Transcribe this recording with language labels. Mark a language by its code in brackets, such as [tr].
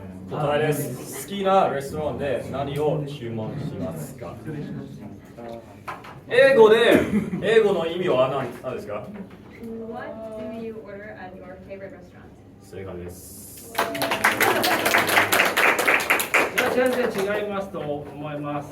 [ja] 答えです。好きなレストランで何を注文しますか？英語の意味は何ですか？ [en] What do you order at your favorite restaurant? [ja] 正解です。全然違いますと思います。